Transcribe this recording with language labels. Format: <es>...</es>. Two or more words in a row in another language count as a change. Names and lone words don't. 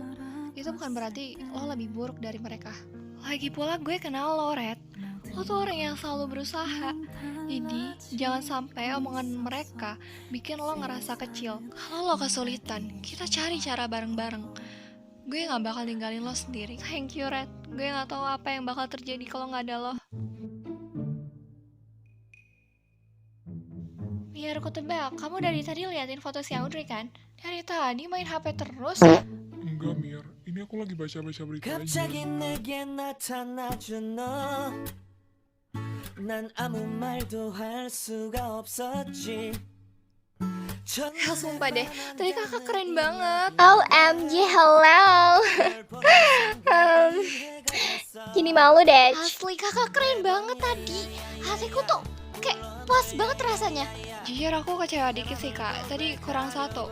<id>Itu bukan berarti lo lebih buruk dari mereka. Lagi pula gue kenal lo, Red. Lo tuh orang yang selalu berusaha. Jadi, jangan sampai omongan mereka bikin lo ngerasa kecil. Kalau lo kesulitan, kita cari cara bareng-bareng. Gue gak bakal ninggalin lo sendiri.</id> <en>Thank you, Red.</en> <id>Gue gak tahu apa yang bakal terjadi kalau gak ada lo. Biar aku tebak, kamu dari tadi liatin foto si Audrey kan? Dari tadi main HP terus. Enggak, Mir. Ini aku lagi baca-baca berita aja.</id> <ko>갑자기 내게 나타나준 너 난 아무 말도 할 수가 없었지</ko> <id>Ya sumpah deh, tadi kakak keren banget.</id> <en>OMG, hello.</en> <id>Gini malu deh. Asli kakak keren banget tadi. Hatiku tuh kayak puas banget rasanya. Jujur aku kecewa dikit sih kak, tadi kurang satu.</id>